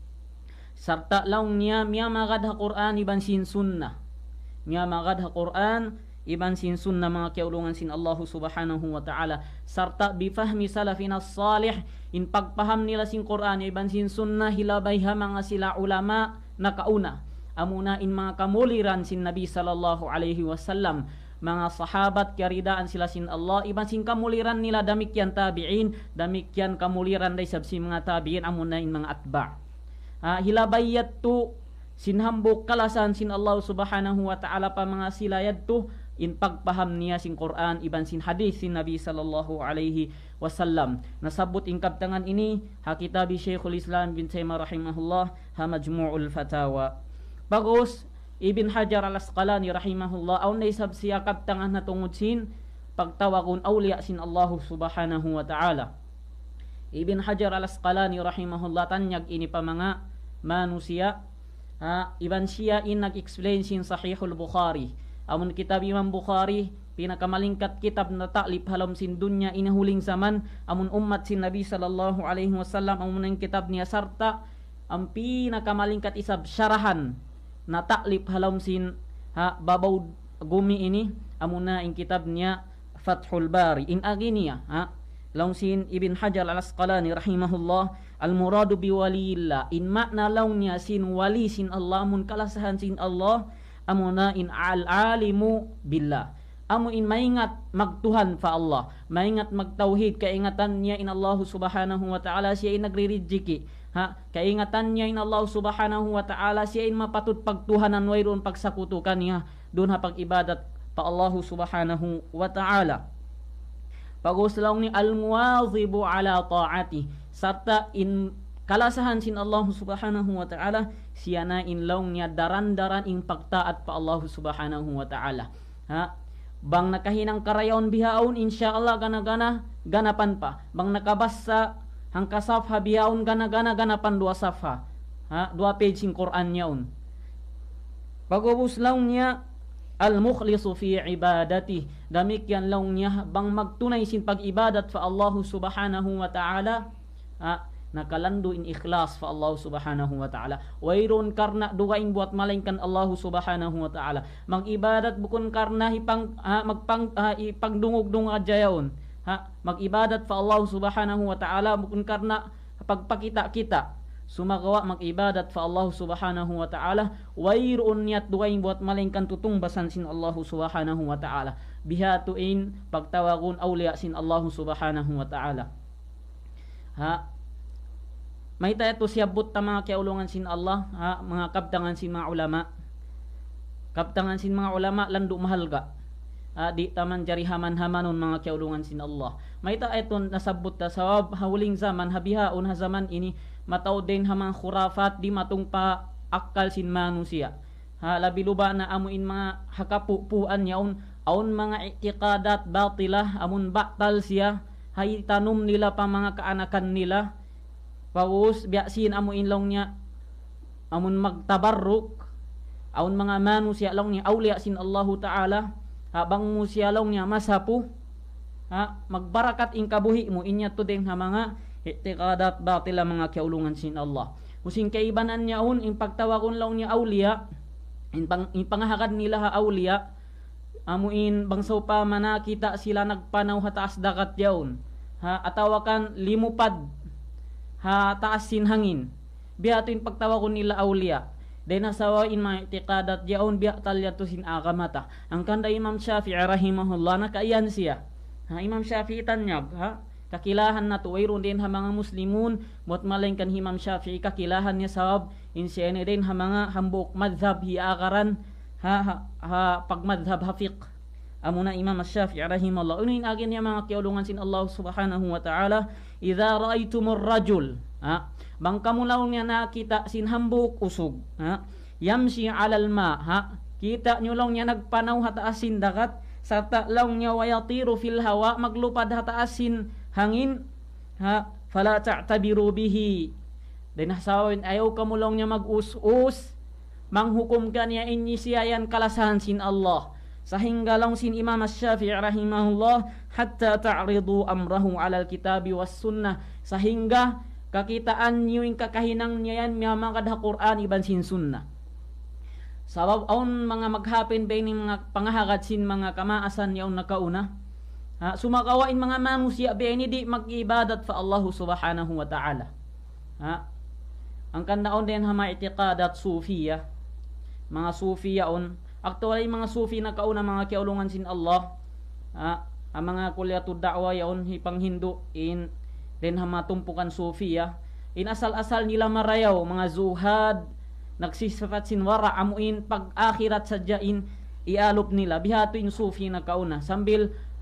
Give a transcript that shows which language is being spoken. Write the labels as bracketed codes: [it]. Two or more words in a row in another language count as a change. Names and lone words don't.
[tsg] sarta law niya miya magad ha qur'an iban sin sunnah miya magad ha qur'an iban sin sunnah mga kiaulungan sin Allah [ar] سبحانه وتعالى [tsg] sarta [ar] بفهم سلفنا الصالح [tsg] in pagpaham nila sin Quran iban sin sunnah hilabay ha mga sila ulama na kauna amuna in mga kamuliran sin Nabi [ar] صلى الله عليه وسلم [tsg] mga sahabat kiaridaan sila sin Allah iban sin kamuliran nila damikyan tabi'in damikyan kamuliran day sabsi mga tabi'in amuna in mga atba hilabayat to sinhambok kalasan sin Allah [ar] سبحانه وتعالى [tsg] pa mga silayad to in pagpaham niya sin Quran iban sin hadis sin Nabi [ar] صلى الله عليه وسلم [tsg] nasabot in kabtangan ini hakitabi Syekhul Islam bin Taimiyah rahimahullah ha Majmu'ul Fatawa bagos Ibn Hajar al-Asqalani rahimahullah aw naisab siya kabtangan na tungod sin pagtawagon awliya sin Allah [ar] سبحانه وتعالى [tsg] Ibn Hajar al-Asqalani rahimahullah tanyag ini pa mga manusia iban siya in nag-explain sin Sahihul Bukhari amun kitab Imam Bukhari pinakamalingkat kitab na ta'lib halom sin dunya inahuling zaman amun ummat sin Nabi [ar] صلى الله عليه وسلم [tsg] amun ang kitab niya sarta ang pinakamalingkat isab syarahan na ta'lib halom sin babaw gumi ini amun na ang kitab niya Fathul Bari in aginiya laung sin Ibn Hajar al-Asqalani rahimahullah [ar] المراد بولي الله [tsg] in makna laung niya sin wali sin Allah amun kalasahan sin Allah amuna in [ar] العالم بالله [tsg] amu in maingat magtuhan fa Allah maingat magtauhid kaingatan niya in Allah [ar] سبحانه وتعالى [tsg] siya in nagririjiki Kaingatan niya in Allah [ar] سبحانه وتعالى [tsg] siya in mapatut pagtuhanan wayron pagsakutukan niya doon pag-ibadat pa Allah [ar] سبحانه وتعالى. [tsg] Paguslaw ni [ar] المواظب على الطاعة [tsg] sarta in kalasahan sin Allah [ar] سبحانه وتعالى [tsg] siya na inlaw niya daran-daran ing pagtaat pa Allah [ar] سبحانه وتعالى. [tsg] Bang nakahinang karayon bihaon insyaallah gana-gana ganapan pa. Bang nakabasa hang kasafha bihaon gana-gana ganapan 2 safha. 2 page sing Quran yaon. Paguslaw niya [ar] المخلص في العبادة [tsg] damikyan law niya bang magtunay sin pag-ibadat fa Allah [ar] سبحانه وتعالى [tsg] nakalando in ikhlas fa Allah [ar] سبحانه وتعالى [tsg] wayron karna dugain buat malingkan Allah [ar] سبحانه وتعالى [tsg] mag-ibadat bukon karna ipagdungog-dung adyayon mag-ibadat fa Allah [ar] سبحانه وتعالى [tsg] bukon karna pagpakita kita sumagawa mag-ibadat fa Allah [ar] سبحانه وتعالى [tsg] wayron niyat dugain buat malingkan tutong basan sin Allah [ar] سبحانه وتعالى [tsg] bihatuin pagtawagon awliya sin Allah [ar] سبحانه وتعالى. [tsg] May tayo siyabot ta mga kiaulungan sin Allah, mga kabtangan sin mga ulama. Kabtangan sin mga ulama lando mahal ka. Di taman jari haman-hamanon mga kiaulungan sin Allah. May tayo nasabot ta sa huling zaman habihaon ha zaman ini mataw din hamang khurafat di matong pa akal sin manusia. Labi luba na amuin mga hakapupuan yaon aun mga [ar] اعتقادات باطلة [tsg] amun batal siya hay tanum nila pa mga kaanakan nila. Paus biasin amuin long niya amun magtabarruk aun mga manusia long niya awliya sin Allah ta'ala habang musya long niya masapu magbarakat ing kabuhi mo inya to din ha mga [ar] اعتقادات باطلة [tsg] mga kiaulungan sin Allah. Using kaibanan niya un ing pagtawagon long niya awliya in pangahagad nila ha awliya amuin bangsaw pa manakita sila nagpanaw ha taas dakat yaon atawakan limupad taas sin hangin biya in pagtawagon nila awliya dahil nasawain mga i'tiqadat yaon biya talya to sin akamata ang kanda Imam Shafi'i rahimahullah nakaiyan siya Imam Shafi'i tanyag kakilahan na to wayron din ha mga muslimun buat malingkan Imam Shafi'i kakilahan niya sawab insyene din ha mga hambuk madhab hiakaran pag madhab hafiq amuna Imam Shafi'i rahimahullah unin agin niya mga kiulungan sin Allah [ar] سبحانه وتعالى إذا رأيتم الرجل [tsg] bang kamulaw niya nakita sin hambuk usog yamshi [ar] على الماء [tsg] kita nyo lang niya nagpanaw hataasin dagat sarta lang niya [ar] ويطير في الهواء [tsg] maglupad hataasin hangin [ar] فلا تعتبروا به [tsg] din hasawin ayaw kamulong niya mag-us-us manghukum ka niya inyi siyayan kalasahan sin Allah sahinggalang sin Imam Shafi'i rahimahullah [ar] حتى تعرضوا أمره على الكتاب والسنة [tsg] sahingga kakitaan niyo yung kakahinang niya yan mga kadha Quran iban sin sunnah sabab aun mga maghapin ba ni mga pangahagad sin mga kamaasan yaon nakauna sumakawain mga manusia beni di mag-ibadat fa Allah [ar] سبحانه وتعالى [tsg] ang kandaon din ha ma'itiqadat sufiya mga sufiya on actually mga sufi na kauna mga kiaulungan sin Allah ang mga kulyatud da'wa yaon hipang Hindu in din ha matumpukan sufiya in asal-asal nila marayaw mga zuhad nagsisifat sin wara amuin pag akhirat sadyain ialop nila bihato in sufi na kauna sambil